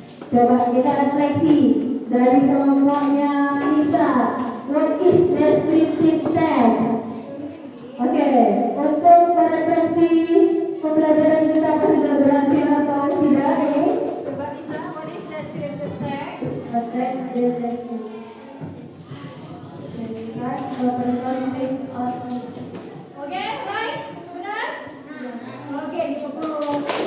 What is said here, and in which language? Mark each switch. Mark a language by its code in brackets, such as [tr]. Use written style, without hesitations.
[id] Coba kita refleksi dari kelompoknya Nisa. [en] What is descriptive text? [id] Oke, untuk refleksi pembelajaran kita apa sudah berhasil atau tidak ini? Coba [en] Lisa, what is descriptive text? A text will describe a person based on [id] Oke, right? Benar? Oke, dipukul.